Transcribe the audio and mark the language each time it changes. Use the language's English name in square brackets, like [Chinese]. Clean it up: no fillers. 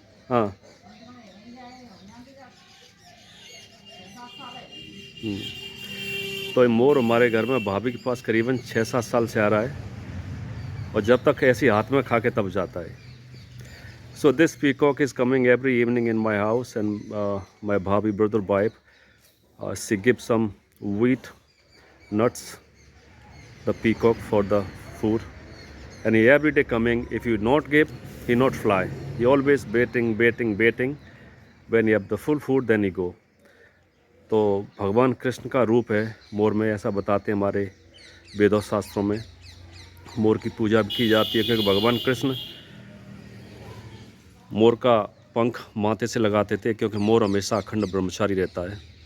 [Hindi] हाँ तो ये मोर हमारे घर में भाभी के पास करीबन 6-7 साल से आ रहा है, और जब तक ऐसी हाथ में खा के तब जाता है। [English] So this peacock is coming every evening in my house, and my bhabhi brother wife, she gives some wheat, nuts, the peacock for the food, and he every day coming. If you not give, he not fly. He always baiting. When you have the full food, then he go. [Hindi] तो भगवान कृष्ण का रूप है मोर में, ऐसा बताते हैं हमारे वेदों शास्त्रों में। मोर की पूजा भी की जाती है क्योंकि भगवान कृष्ण मोर का पंख माथे से लगाते थे, क्योंकि मोर हमेशा अखंड ब्रह्मचारी रहता है।